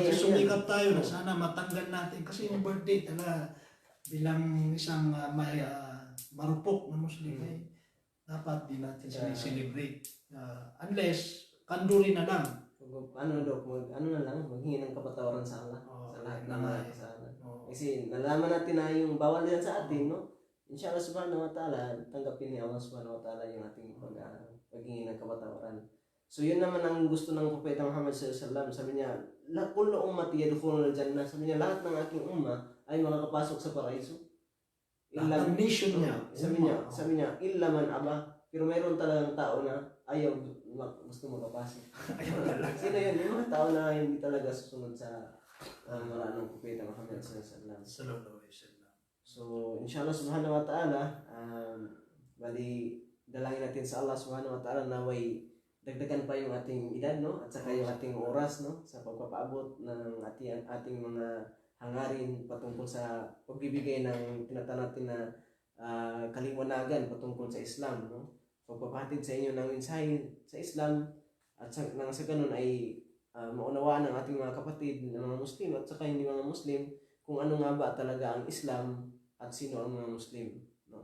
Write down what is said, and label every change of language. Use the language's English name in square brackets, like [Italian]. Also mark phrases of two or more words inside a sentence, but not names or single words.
[Filipino] Sumikap tayo na sana matanggal natin. Kasi yung birthday talaga, bilang isang marupok na Muslim, dapat din natin celebrate. Unless, kanduri na lang. Ano na lang, maghingi ng kapatawaran sa Allah. Sa lahat ng mga kasalanan. Kasi nalaman natin na yung bawal yan sa atin, no? [Arabic] إن شاء الله سبحانه وتعالى, [Filipino] tanggapin ni [Arabic] الله سبحانه وتعالى [Filipino] yung ating paghingi ng kapatawaran. So yun naman ang gusto ng Propeta Muhammad [Arabic] صلى الله عليه وسلم. [Filipino] Sabi niya, [Arabic] كل أمتي يدخلون الجنة. [Filipino] Sabi niya, lahat ng aking umma ay makakapasok sa paraiso. Lahat ng nation niya. Sabi niya, [Arabic] إلا من أبى. [Filipino] Pero mayroon talagang tao na ayaw gusto makapasok. Sino yun? Yung mga tao na hindi talaga susunod sa wala ng Propeta Muhammad [Arabic] صلى الله عليه وسلم. [Filipino] So, [Arabic] إن شاء الله سبحانه وتعالى, [Filipino] bali, dalangin natin sa [Arabic] الله سبحانه وتعالى [Filipino] na way dagdagan pa yung ating edad, no? At saka yung ating oras, no? Sa pagpapaabot ng ating mga hangarin patungkol sa pagbibigay ng tinatawag natin na kaliwanagan patungkol sa Islam, no? Pagpapahatid sa inyo ng mensahe sa Islam at sa ganun ay maunawaan ng ating mga kapatid ng mga Muslim at saka hindi mga Muslim kung ano nga ba talaga ang Islam at sino ang mga Muslim, no?